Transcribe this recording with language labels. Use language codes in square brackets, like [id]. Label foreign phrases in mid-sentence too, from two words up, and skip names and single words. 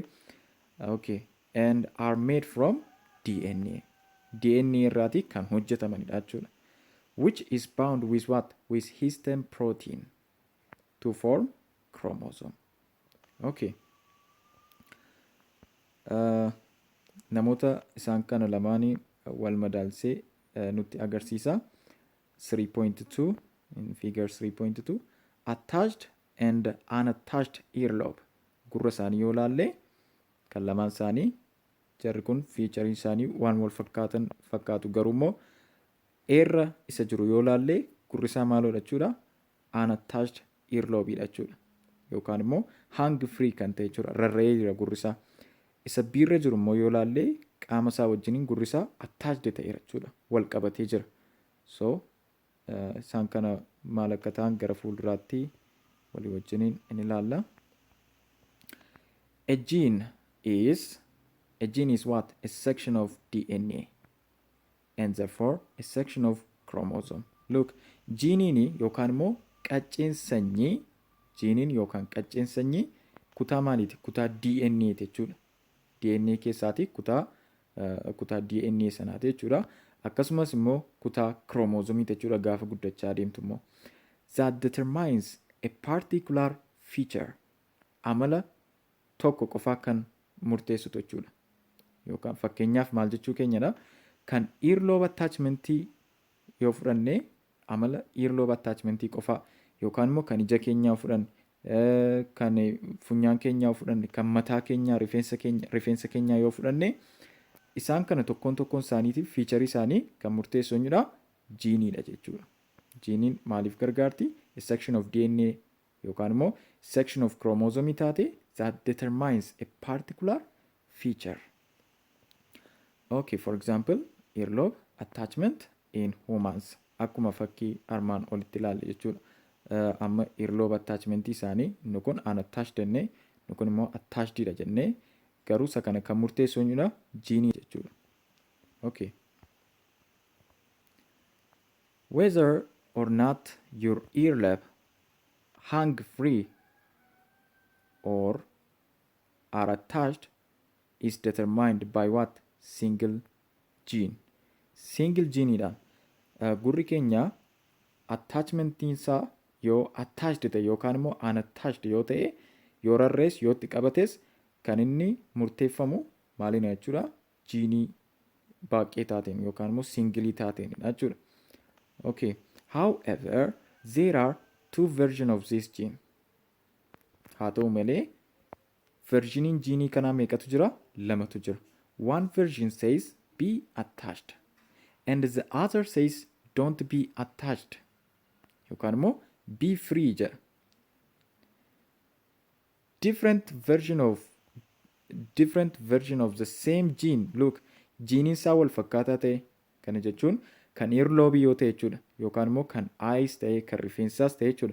[en] Okay. And are made from DNA. [om] DNA irraati kan hojjetamanidha jechuudha. [en] Which is bound with what? With histone protein to form chromosome. Okay. [om] Namoota isaan kana lamaanii wal madaalsee nutti agarsiisa. [en] 3.2 in figure 3.2 attached and unattached earlobe. [om] Gurra isaanii yoo laalle kan lamaan isaanii jarri kun featuring isaanii waan wal fakkaatu garuu immoo eerra isa jiru yoo laalle gurri isaa maaloodha jechuudha. [en] Unattached earlobeidha [om] jechuudha. Yookaan immoo hang free kan ta'e jechuudha. Rarra'ee jira gurri isaa. Isa biirra jiru immoo yoo laalle qaama isaa wajjiniin gurri isaa attached ta'eera jechuudha. Wal qabatee jira. So isaan kana maal akka ta'an gara fuulduraatti walii wajjiniin in ilaalla. [en] A gene is what? A section of DNA and therefore a section of chromosome. Look, [om] geeniin yookaan immoo qacceen sanyii, geeniin yookaan qacceen sanyii kutaa maaliiti? Kutaa DNA jechuudha. DNA keessaati kutaa DNA sanaati jechuudha. Akkasumas immoo kutaa chromosomii jechuudha gaafa guddachaa deemtu immoo. [en] That determines a particular feature. [om] Amala tokko qofaa kan murteessitu jechuudha. Yookaan fakkeenyaaf maal jechuu keenyadha? Kan [en] earlobe attachmentii [om] yoo fudhanne amala [en] earlobe attachmentii [om] qofaa yookaan immoo kan ija keenyaa fudhanne kan funyaan keenyaa fudhanne kan mataa keenyaa rifeensa keenyaa yoo fudhanne isaan kana tokkoon isaaniitiif featurii isaanii kan murteessu eenyudha? Jiiniidha jechuudha. Jiiniin maaliif gargaarti? [en] A section of DNA [om] yookaan immoo [en] section of chromosome taate that determines a particular feature. Okay, for example, earlobe attachment in humans. [om] akkuma fakkii armaan olitti ilaalle jechuudha. Amma [en] earlobe attachment [om] isaanii inni kun unattached jennee inni kun immoo attached dha jennee garuu isa kana kan murteessu eenyudha jiinii jechuudha. [en] Okay. Whether or not your earlobe hang free or are attached is determined by what? Single gene. Single gene [om] dhaan gurri keenya attachment isaa yoo attached ta'e yookaan immoo unattached yoo ta'e yoo rarrees yoo itti qabates kan inni murteeffamu maaliin jechuudha jiinii baaqee taateen yookaan immoo singilii taateenidha jechuudha. [en] Okay. However, there are two versions of this gene. [om] Haa ta'u malee versioniin jiinii kanaa meeqatu jira? Lamatu jira. [en] One version says be attached and the other says don't be attached [om] yookaan immoo [en] be free jedha. Different version of the same gene. Look, [om] jiiniin isaa wal fakkaataa ta'e kana jechuun kan earlobe yoo ta'e jechuudha yookaan immoo kan eyes ta'e kan rifeensaas ta'e jechuudha.